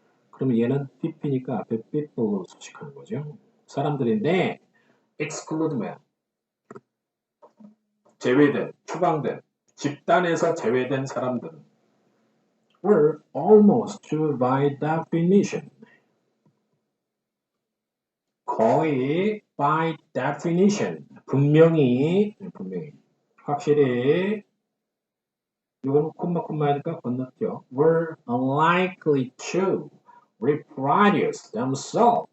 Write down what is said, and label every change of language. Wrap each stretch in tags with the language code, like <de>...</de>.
<ko>그러면 얘는 pp니까 앞에 people로 수식하는 거죠. 사람들인데 exclude 뭐야? 제외된, 추방된, 집단에서 제외된 사람들은</ko> <en>were almost by definition.</en> <ko>거의</ko> <en>by definition.</en> <ko>분명히 확실히 이건 콤마니까 건넜죠.</ko> <en>were unlikely to reproduce themselves.</en>